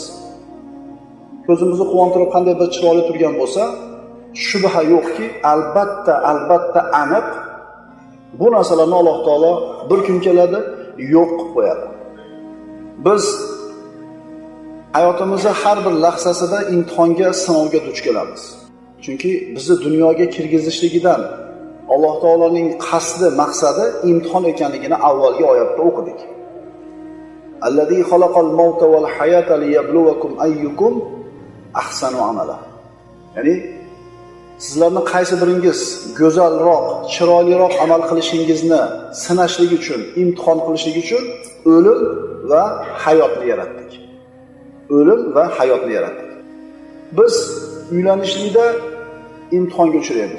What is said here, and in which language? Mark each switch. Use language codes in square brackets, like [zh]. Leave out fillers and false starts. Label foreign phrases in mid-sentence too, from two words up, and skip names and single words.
[uz] Ko'zimizni quvontirib qanday bir chiroyli turgan bo'lsa, shubha yo'qki, albatta aniq bu narsalarni Alloh taolo bir kun keladi, yo'q qilib qo'yadi. Biz hayotimizning har bir lahzasida imtihonga, sinovga duch kelamiz. Chunki bizni dunyoga kirgizishligidan Alloh taoloning qasdi, maqsadi imtihon ekanligini avvalgi oyatda o'qidik. [ar] الذي خلق الموت والحياة ليبلوكم أيكم أحسن عملا. [uz] Ya'ni sizlarni qaysi biringiz go'zalroq, chiroyliroq amal qilishingizni sinashlik uchun, imtihon qilishlik uchun o'lim va hayotni yaratdik. O'lim va hayotni yaratdik. Biz uylanishlikda imtihonga uchraymiz.